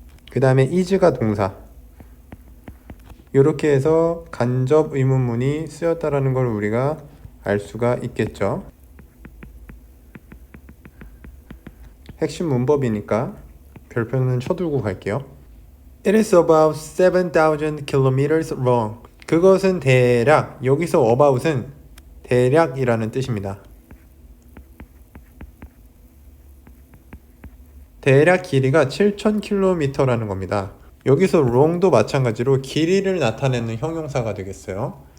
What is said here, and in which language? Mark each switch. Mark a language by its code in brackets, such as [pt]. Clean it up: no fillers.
[ko] 그 다음에 is가 동사. 이렇게 해서 간접 의문문이 쓰였다라는 걸 우리가 알 수가 있겠죠. 핵심 문법이니까 별표는 쳐두고 갈게요. [en] It is about 7,000 kilometers long. [ko] 그것은 대략, 여기서 about은 대략이라는 뜻입니다. 대략 길이가 7,000km라는 겁니다. 여기서 long도 마찬가지로 길이를 나타내는 형용사가 되겠어요.